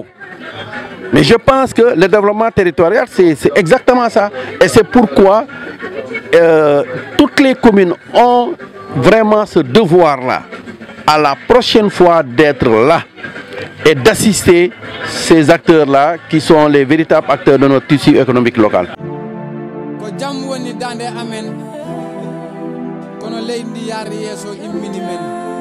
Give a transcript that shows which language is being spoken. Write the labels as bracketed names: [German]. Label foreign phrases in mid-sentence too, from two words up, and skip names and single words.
[French] Mais je pense que le développement territorial, c'est exactement ça. Et c'est pourquoi toutes les communes ont vraiment ce devoir-là. à la prochaine fois d'être là et d'assister ces acteurs-là qui sont les véritables acteurs de notre tissu économique local. [Fula] Ko jam woni dande amen kono leydi yaari yeso immini men